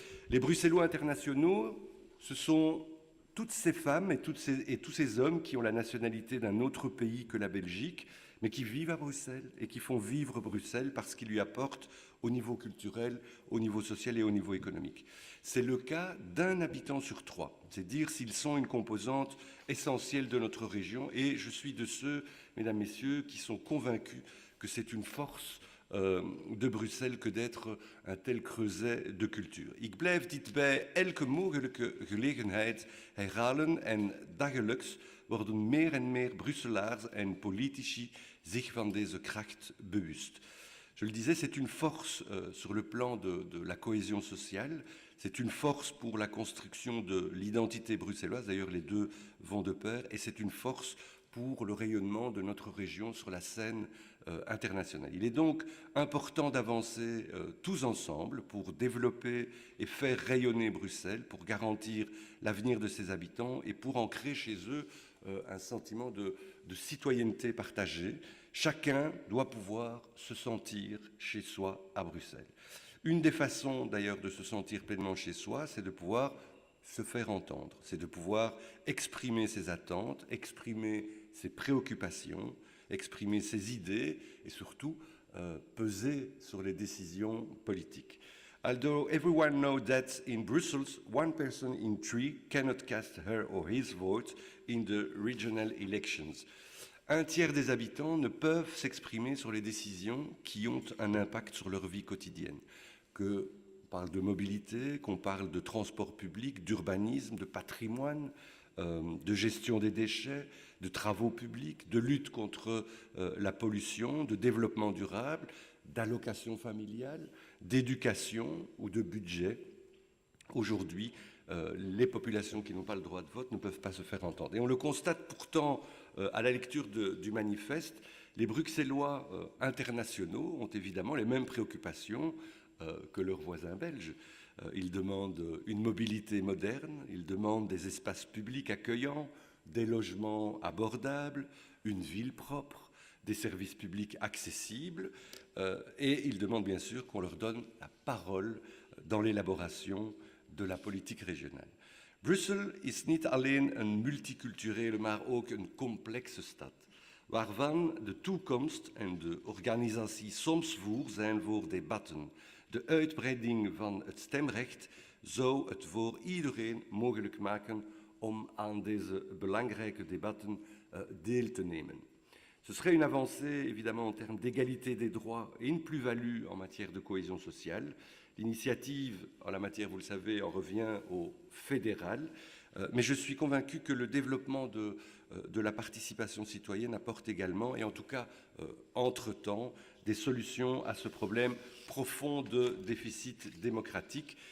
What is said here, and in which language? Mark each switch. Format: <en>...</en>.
<fr>Les Bruxellois internationaux, ce sont toutes ces femmes et tous ces hommes qui ont la nationalité d'un autre pays que la Belgique, mais qui vivent à Bruxelles et qui font vivre Bruxelles parce qu'ils lui apportent au niveau culturel, au niveau social et au niveau économique. C'est le cas d'un habitant sur trois, c'est dire s'ils sont une composante essentielle de notre région, et je suis de ceux, mesdames, messieurs, qui sont convaincus que c'est une force de Bruxelles que d'être un tel creuset de culture.</fr> <nl>Ik blijf dit bij elke mogelijke gelegenheid herhalen en dagelijks worden meer en meer Brusselaars en politici zich van deze kracht bewust.</nl> <fr>Je le disais, c'est une force sur le plan de la cohésion sociale, c'est une force pour la construction de l'identité bruxelloise, d'ailleurs les deux vont de pair, et c'est une force pour le rayonnement de notre région sur la scène internationale. Il est donc important d'avancer tous ensemble pour développer et faire rayonner Bruxelles, pour garantir l'avenir de ses habitants et pour ancrer chez eux un sentiment de citoyenneté partagée. Chacun doit pouvoir se sentir chez soi à Bruxelles. Une des façons d'ailleurs de se sentir pleinement chez soi, c'est de pouvoir se faire entendre, c'est de pouvoir exprimer ses attentes, exprimer ses préoccupations, exprimer ses idées et surtout peser sur les décisions politiques.</fr> <en>Although everyone knows that in Brussels, one person in three cannot cast her or his vote in the regional elections.</en> <fr>Un tiers des habitants ne peuvent s'exprimer sur les décisions qui ont un impact sur leur vie quotidienne. Qu'on parle de mobilité, qu'on parle de transport public, d'urbanisme, de patrimoine, de gestion des déchets, de travaux publics, de lutte contre la pollution, de développement durable, d'allocation familiale, d'éducation ou de budget. Aujourd'hui, les populations qui n'ont pas le droit de vote ne peuvent pas se faire entendre. Et on le constate pourtant à la lecture du manifeste, les Bruxellois internationaux ont évidemment les mêmes préoccupations que leurs voisins belges. Ils demandent une mobilité moderne, ils demandent des espaces publics accueillants, des logements abordables, une ville propre, des services publics accessibles, et ils demandent bien sûr qu'on leur donne la parole dans l'élaboration de la politique régionale.</fr> <nl>Brussel is niet alleen een multiculturele, maar ook een complexe stad, waarvan de toekomst en de organisatie soms voer zijn voor debatten. De uitbreiding van het stemrecht zou het voor iedereen mogelijk maken om aan deze belangrijke debatten deel te nemen.</nl> <fr>Ce serait une avancée, évidemment, en termes d'égalité des droits et une plus-value en matière de cohésion sociale. L'initiative, en la matière, vous le savez, en revient au fédéral. Mais je suis convaincu que le développement de la participation citoyenne apporte également, et en tout cas, entre-temps, des solutions à ce problème profond de déficit démocratique.</fr>